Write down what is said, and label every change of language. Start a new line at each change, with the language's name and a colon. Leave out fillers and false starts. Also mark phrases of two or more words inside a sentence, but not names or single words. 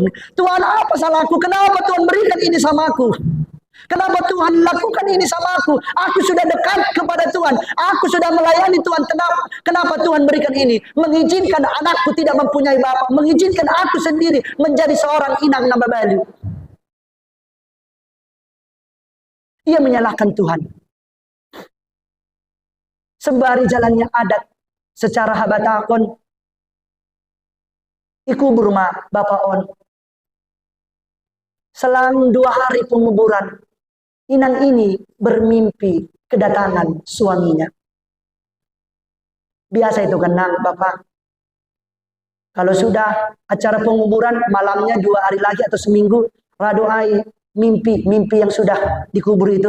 Indonesian: Tuhan, apa salahku? Kenapa Tuhan berikan ini sama aku? Kenapa Tuhan lakukan ini sama aku? Aku sudah dekat kepada Tuhan. Aku sudah melayani Tuhan. Kenapa Tuhan berikan ini? Mengizinkan anakku tidak mempunyai bapak. Mengizinkan aku sendiri menjadi seorang
Batak Toba: inang nababalu.
Indonesian: Ia menyalahkan Tuhan. Sembari jalannya adat secara habatakon.
Batak Toba: Ikubur ma Bapak on.
Indonesian: Selang 2 hari penguburan, inang ini bermimpi kedatangan suaminya. Biasa itu kan nang Bapak. Kalau sudah acara penguburan malamnya 2 hari lagi atau seminggu, radoai mimpi yang sudah dikubur itu.